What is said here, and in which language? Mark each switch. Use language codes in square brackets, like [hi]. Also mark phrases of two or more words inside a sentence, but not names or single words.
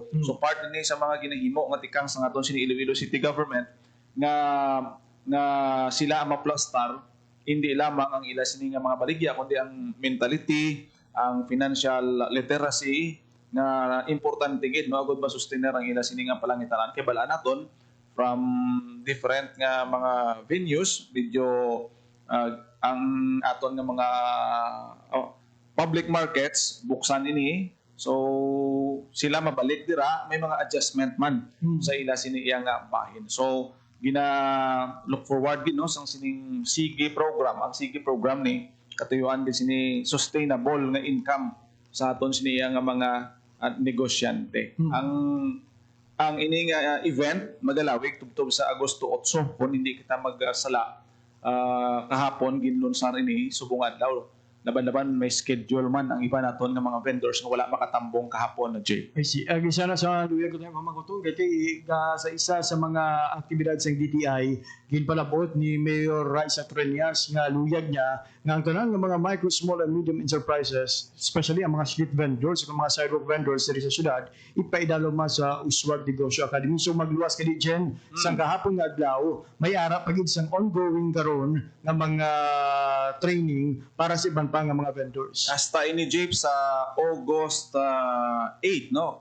[hil] So part ni sa mga ginahimo nga tikang sa aton sini Iloilo City Government nga sila ang maplastar hindi lamang ang ila sini nga mga baligya kundi ang mentality, ang [en] financial literacy [hil] nga importante gid no agud masustener ang ila sini nga palangitanan kay bala naton [en] from different [hil] nga mga venues video ang aton nga mga [en] public markets [hil] buksan ini so sila mabalik dira may mga adjustment man sa ila sini iya nga bahin. So gina [en] look forward [hil] gid no sang sining SIGI program. Ang SIGI program ni katuyuan gid sini sustainable nga income sa aton sini nga mga negosyante. Ang ini nga event magalawig tubtob sa Agosto 8 kung hindi kita magsala kahapon ginlunsar ini subong adlaw. Laban-laban may schedule man ang iba naton nga mga vendors nga wala makatambong kahapon na Jay. [en] I see. [hil] Ang isa na sa luya ko tayo mamagutong kay sa isa sa mga aktibidad sa DTI ginpalabot ni Mayor Raisa Trenias nga luyag niya nga ang tanan nga mga micro, [en] small and medium enterprises, [hil] especially ang mga [en] street vendors [hil] o mga [en] sidewalk vendors [hil] sa syudad, ipaidalo man sa Uswag Negosyo Academy. So magluwas kadi dyan sa kahapon nga adlaw, may ara pagid sang ongoing karon nga mga training para sa ibang pa nga mga vendors. Hasta ini Jeep sa August 8, no?